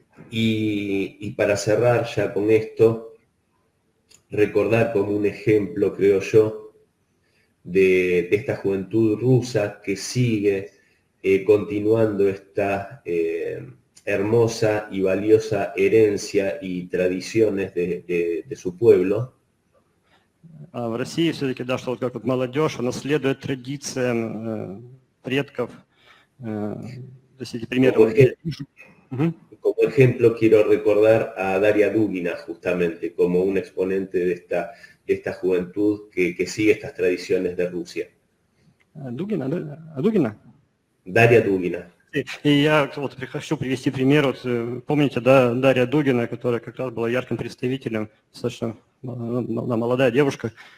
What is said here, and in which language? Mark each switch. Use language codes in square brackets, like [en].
[es] Y para cerrar ya con esto, recordar como un ejemplo, creo yo, de esta juventud rusa que sigue continuando esta hermosa y valiosa herencia y tradiciones de su pueblo. [ru] А в России все-таки, да, что вот как вот молодежь, она следует традициям предков. То есть эти примеры. [es] Como ejemplo quiero recordar a Daria Dugina, justamente, como un exponente de esta juventud que sigue estas tradiciones de Rusia. [ru] Дугина, да? Дугина? [es] Daria Dugina. [ru] И я вот хочу привести пример. Вот, помните, да, Дарья Дугина, которая как раз была ярким представителем, достаточно молодая девушка.